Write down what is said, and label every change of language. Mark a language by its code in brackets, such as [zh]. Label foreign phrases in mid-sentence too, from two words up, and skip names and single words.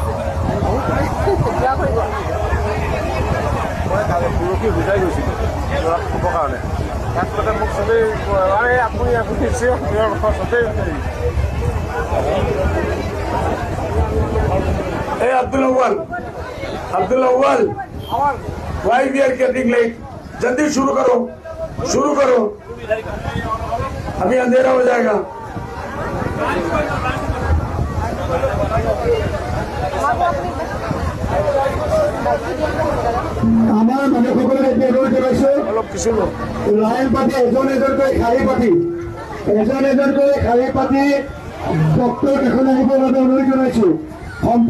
[as] মই পৰহি বুজাই গৈছিলোঁ ল'ৰাক ক'বৰ কাৰণে। তাৰপিছতে মোক চবেই আপুনি চবেই এই আব্দুল আউয়াল, [en] why we are getting late. [hi] जल्दी शुरू करो, अभी अंधेरा हो जाएगा। [as] আমাৰ মানুহসকলে এতিয়া ৰৈ জনাইছো অলপ কিছু লাইন পাতি এজনকৈ শাৰী পাতি ডক্টৰ এখন আহিবৰ বাবে অনুৰোধ জনাইছো।